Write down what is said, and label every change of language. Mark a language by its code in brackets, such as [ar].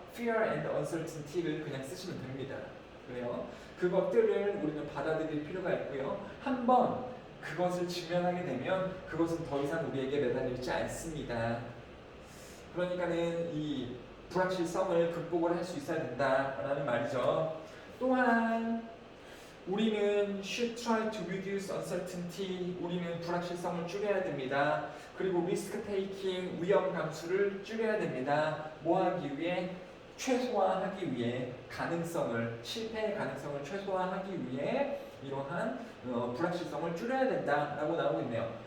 [en] fear and uncertainty [ko] 를 그냥 쓰시면 됩니다. 그래요. 그것들을 우리는 받아들일 필요가 있고요. 한번 그것을 직면하게 되면 그것은 더 이상 우리에게 매달리지 않습니다. 그러니까는 이 불확실성을 극복을 할 수 있어야 된다라는 말이죠. 또한 우리는 [en] should try to reduce uncertainty. [ko] 우리는 불확실성을 줄여야 됩니다. 그리고 [en] risk taking, [ko] 위험 감수를 줄여야 됩니다. 뭐 하기 위해? 최소화하기 위해 가능성을, 실패의 가능성을 최소화하기 위해 이러한 불확실성을 줄여야 된다라고 나오고 있네요.